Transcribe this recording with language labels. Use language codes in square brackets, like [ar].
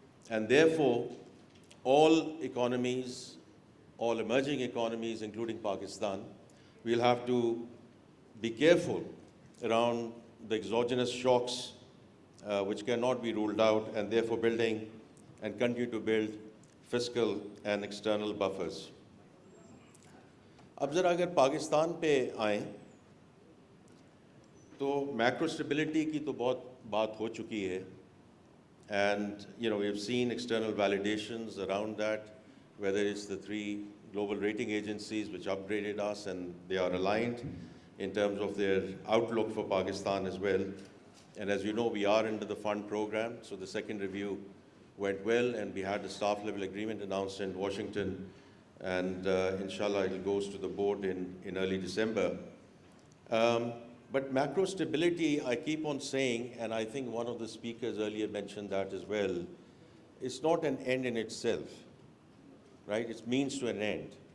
[en] And therefore, all economies, all emerging economies, including Pakistan, will have to be careful around the exogenous shocks which cannot be ruled out, and therefore building and continue to build fiscal and external buffers. [ur] اب ذرا اگر پاکستان پہ آئیں تو macro stability کی تو بہت بات ہو چکی ہے [en] And we have seen external validations around that whether it's the three global rating agencies which upgraded us and they are aligned in terms of their outlook for Pakistan as well. And as you know, we are under the fund program, so the second review went well and we had a staff level agreement announced in Washington. And inshallah it goes to the board in early December. But macro stability, I keep on saying, and I think one of the speakers earlier mentioned that as well, it's not an end in itself, right? It's means to an end.